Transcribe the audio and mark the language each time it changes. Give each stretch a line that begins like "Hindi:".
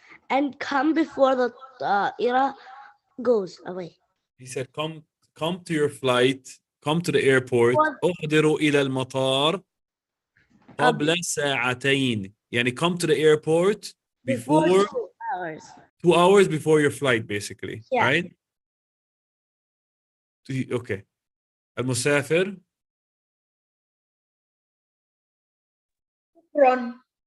English: And come before the era goes away. He said, come to your flight. Come to the airport.
Arabic: أحضر إلى المطار قبل ساعتين.
English: يعني come to the airport before 2 hours. 2 hours before your flight, basically. Yeah. Right? Okay. المسافر. Run.